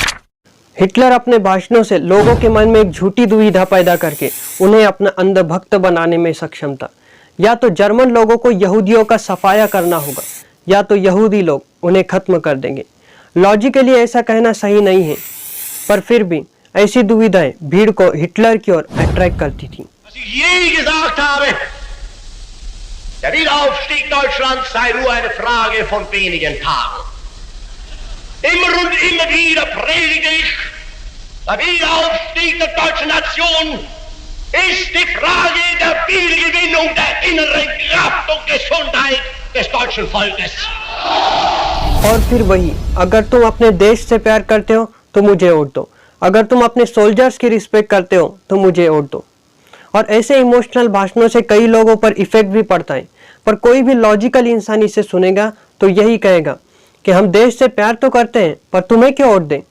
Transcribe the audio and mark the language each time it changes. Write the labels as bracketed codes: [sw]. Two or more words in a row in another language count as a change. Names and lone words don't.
[hi] हिटलर अपने भाषणों से लोगों के मन में एक झूठी दुविधा पैदा करके उन्हें अपना अंधभक्त बनाने में सक्षम था। या तो जर्मन लोगों को यहूदियों का सफाया करना होगा, या तो यहूदी लोग उन्हें खत्म कर देंगे। लॉजिकली ऐसा कहना सही नहीं है, पर फिर भी ऐसी दुविधाएं भीड़ को हिटलर की ओर अट्रैक्ट करती थी। [de] Je gesagt habe, der Wiederaufstieg Deutschlands sei nur eine Frage von wenigen Tagen. Immer und immer wieder predige ich, der Wiederaufstieg der deutschen Nation ist die Frage der Wiedergewinnung der inneren Kraft und Gesundheit des deutschen Volkes. [hi] और फिर वही, अगर तुम अपने देश से प्यार करते हो तो मुझे वोट दो, अगर तुम अपने सोल्जर्स की रिस्पेक्ट करते हो तो मुझे वोट दो। और ऐसे इमोशनल भाषणों से कई लोगों पर इफेक्ट भी पड़ता है। पर कोई भी लॉजिकल इंसान इसे सुनेगा तो यही कहेगा कि हम देश से प्यार तो करते हैं पर तुम्हें क्यों वोट दें।